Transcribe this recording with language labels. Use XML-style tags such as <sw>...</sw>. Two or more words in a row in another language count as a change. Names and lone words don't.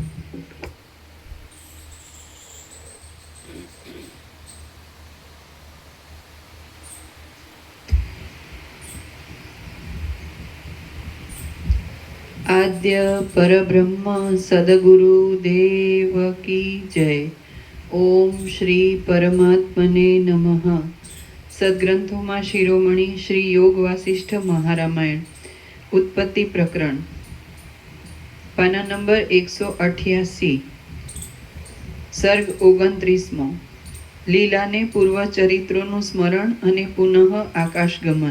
<hi>आद्य परब्रह्म सद्गुरु देव की जय।</hi> <sa>ओम श्री परमात्मने नमः।</sa> <gu>સદગ્રંથોમાં શિરોમણી શ્રી યોગ વાસિષ્ઠ મહારામાયણ ઉત્પત્તિ પ્રકરણ પાના નંબર 188 સર્ગ 29મો લીલાને પૂર્વ ચરિત્રોનું સ્મરણ અને પુનઃ આકાશગમન।</gu>